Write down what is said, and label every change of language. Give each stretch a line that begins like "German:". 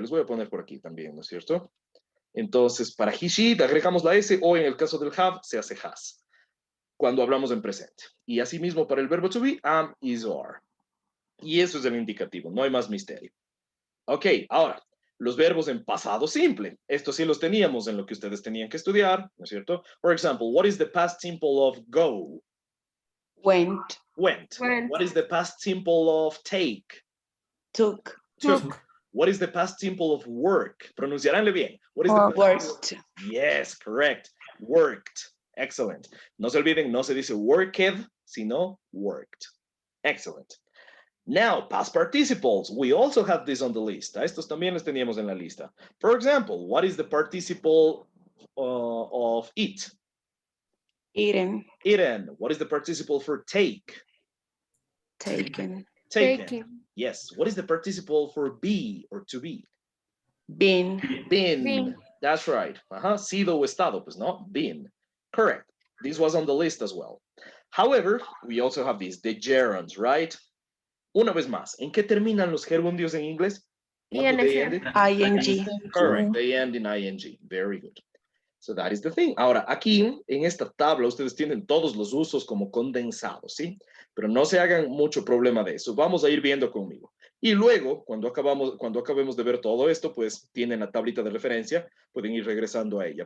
Spanish: Les voy a poner por aquí también, ¿no es cierto? Entonces, para he, she, le agregamos la S o en el caso del have se hace has cuando hablamos en presente. Y asimismo para el verbo to be, am, is, or are. Y eso es el indicativo, no hay más misterio. Ok, ahora, los verbos en pasado simple. Estos sí los teníamos en lo que ustedes tenían que estudiar, ¿no es cierto?
English: For example, what is the past simple of go? Went. Went. Went. What is the past simple of take? Took. Took. What is the past simple of work?
Spanish: Pronunciaránle bien.
English: What is the past Worked. Yes, correct. Worked. Excellent.
Spanish: No se olviden, no se dice worked, sino worked.
English: Excellent. Now, past participles. We also have this on the list.
Spanish: A estos también los teníamos en la lista.
English: For example, what is the participle of eat? Eaten. Eaten. What is the participle for take? Taken. Taken. Yes. What is the participle for be or to be? Been. Been. Been. That's right.
Spanish: Sido o estado, pues no?
English: Been. Correct. This was on the list as well. However, we also have these, the gerunds, right?
Spanish: Una vez más, ¿en qué terminan los gerundios en inglés?
English: What do they end in? ING. Correct. They end in ing. Very good. So that is the thing.
Spanish: Ahora, aquí en esta tabla ustedes tienen todos los usos como condensados, ¿sí? Pero no se hagan mucho problema de eso. Vamos a ir viendo conmigo. Y luego, cuando acabemos de ver todo esto, pues tienen la tablita de referencia, pueden ir regresando a ella.